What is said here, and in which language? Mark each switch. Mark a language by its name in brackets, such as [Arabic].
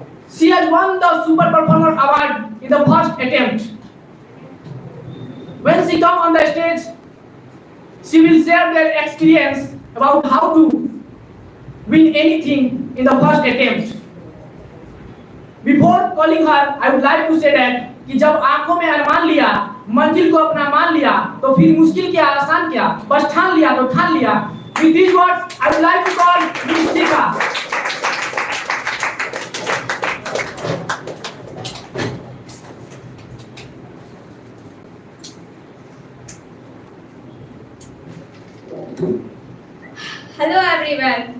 [English] She has won the Super Performer Award in the first attempt. When she comes on the stage, she will share their experience about how to win anything in the first attempt. Before calling her, I would like to say that [Hindi] कि जब आंखों में अरमान लिया, मंजिल को अपना मान लिया, तो फिर मुश्किल क्या आसान क्या, बस ठान लिया तो ठान लिया. [English] With these words, I would like to call Ms. Sika. Hello everyone.